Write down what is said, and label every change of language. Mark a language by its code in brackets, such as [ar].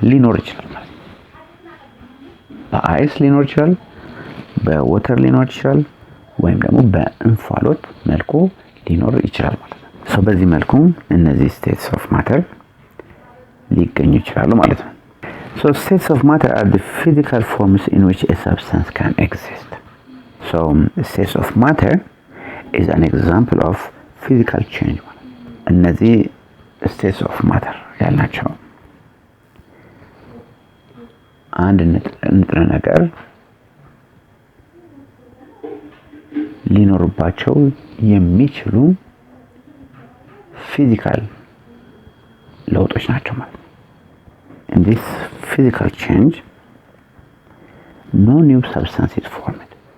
[am] ሊኖር ይችላል ማለት ነው። በአይስ ሊኖር ይችላል፣ በዋተር ሊኖር ይችላል፣ ወይም ደግሞ በእንፋሎት መልኩ ሊኖር ይችላል ማለት ነው። ሶ በዚህ መልኩ እነዚህ ስቴትስ ኦፍ ማተር ሊገኙ ይችላሉ ማለት ነው። [en] So states of matter are the physical forms in which a substance can exist. So states of matter is an example of physical change. [am] እነዚህ states of matter ያልናቸው አንድ ንጥረ ነገር ሊኖርባቸው የሚችሉ ፊዚካል ለውጦች ናቸው ማለት ነው። [en] In this physical change, no new substance is formed.